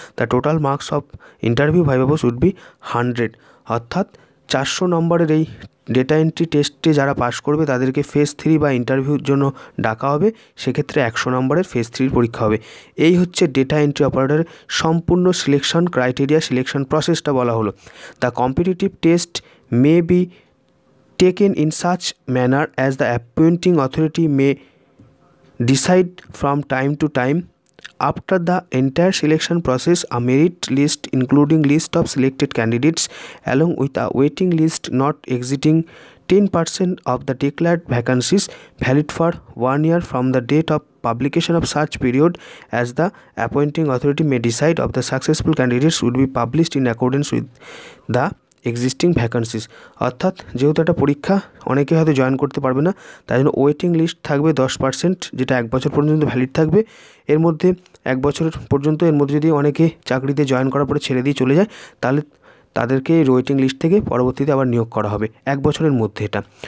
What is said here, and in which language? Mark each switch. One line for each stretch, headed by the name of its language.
English: the total marks of interview viva voce would be 100,
Bangla: অর্থাৎ 400 নম্বরের এই ডেটা এন্ট্রি টেস্টে যারা পাস করবে তাদেরকে ফেজ 3 বা ইন্টারভিউর জন্য ডাকা হবে, সেক্ষেত্রে 100 নম্বরের ফেজ 3 পরীক্ষা হবে। এই হচ্ছে ডেটা এন্ট্রি অপারেটরের সম্পূর্ণ সিলেকশন ক্রাইটেরিয়া, সিলেকশন প্রসেসটা বলা হলো।
English: The competitive test may be taken in such manner as the appointing authority may decide from time to time. After the entire selection process, a merit list including list of selected candidates along with a waiting list not exceeding 10% of the declared vacancies valid for 1 year from the date of publication of such period as the appointing authority may decide of the successful candidates would be published in accordance with the existing vacancies.
Bangla: অর্থাৎ যেহেতু একটা পরীক্ষা অনেকে হয়তো join করতে পারবে না, তাই জন্য ওয়েটিং লিস্ট থাকবে 10%, যেটা 1 বছর পর্যন্ত ভ্যালিড থাকবে। এর মধ্যে 1 বছর পর্যন্ত এর মধ্যে যদি অনেকে চাকরিতে জয়েন করার পরে ছেড়ে দিয়ে চলে যায়, তাহলে তাদেরকে এই ওয়েটিং লিস্ট থেকে পরবর্তীতে আবার নিয়োগ করা হবে 1 বছরের মধ্যে এটা।